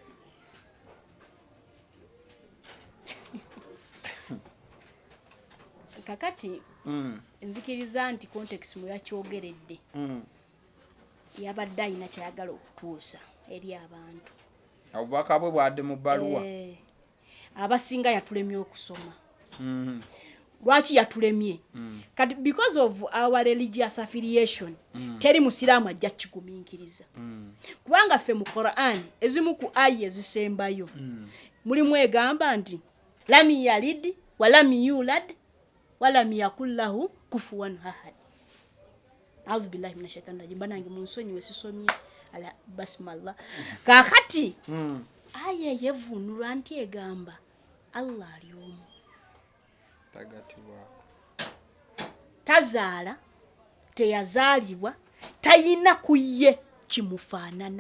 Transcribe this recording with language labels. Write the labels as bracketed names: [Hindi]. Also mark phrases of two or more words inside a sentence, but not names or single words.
[Ganda] Kakati nzikiriza nti context mwe yakyogeredde yabadde ayina kyayagala okutuusa eri abantu. Obubaka bwe bwadde mu bbaluwa. Abasinga yatulemye okusoma. Lwaki yatulemye? Kati [English] because of our religious affiliation [Ganda] teri musiraamu ajja kigumiikiriza. Kubanga ffe mu Quran ezimu ku aya ezisembayo mulimu egamba nti [Arabic] لم يلد ولم يولد ولم يكن له كفوا أحد. أعوذ بالله من الشيطان الرجيم. [Ganda] Banange munsonyi wesisomye ala basmallah. Kakati aya yevunula nti egamba Allah ali omu. Tagati wako. Tazaala, teyazaalibwa, tayina kuye kimufaanana.